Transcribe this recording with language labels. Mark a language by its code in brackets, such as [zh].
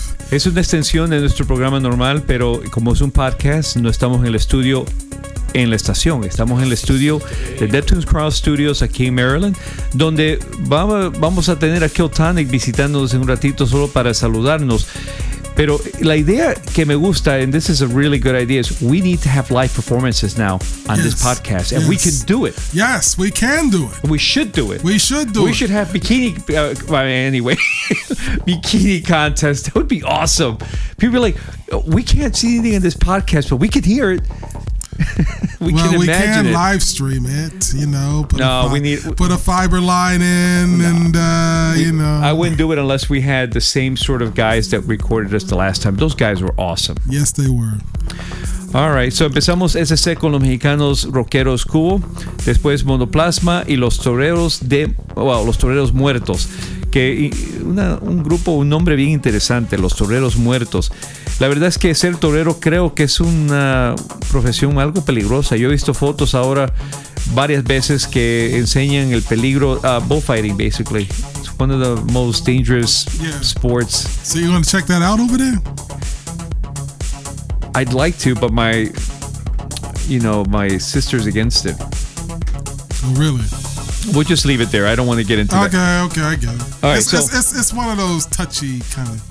[es] Es una extensión de nuestro programa normal, pero como es un podcast, no estamos en el estudio en la estación. Estamos en el estudio de Deptons Cross Studios aquí en Maryland, donde vamos a tener a Kill Tonic visitándonos en un ratito solo para saludarnos. Pero la idea que me gusta, [en] and this is a really good idea, is we need to have live performances now on this podcast, and we can do it. Yes, we can do it. We should do it. We should do it. We should have bikini, bikini contest. That would be awesome. People are like, we can't see anything in this podcast, but we can hear it. we can live stream it, you know. We need to put a fiber line in, I wouldn't do it unless we had the same sort of guys that recorded us the last time. Those guys were awesome. Yes, they were. [es] All right, so empezamos SC con los mexicanos rockeros cool, después Monoplasma y los toreros muertos, que un grupo, un nombre bien interesante, los toreros muertos. La verdad es que ser torero creo que es una profesión algo peligrosa. Yo he visto fotos ahora varias veces que enseñan el peligro, [en] bullfighting basically. It's one of the most dangerous sports. So you want to check that out over there? I'd like to, but my sister's against it. Oh, really? We'll just leave it there. I don't want to get into that. Okay, I get it. All right, it's one of those touchy kind of things.